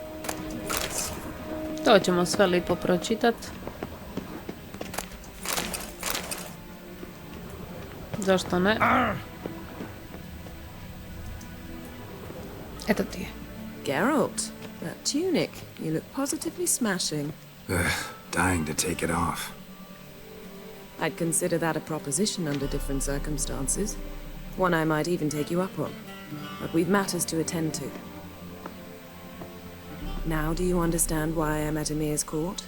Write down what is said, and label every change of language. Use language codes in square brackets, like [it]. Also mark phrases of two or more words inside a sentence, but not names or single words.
[hr] To ćemo sve lipo pročitat. Zašto ne? Eto ti je. [en] Geralt, that tunic. You look positively smashing. Dying to take it off. I'd consider that a proposition under different circumstances. One I might even take you up on. But we've matters to attend to. Now do you understand why I'm at Emhyr's court?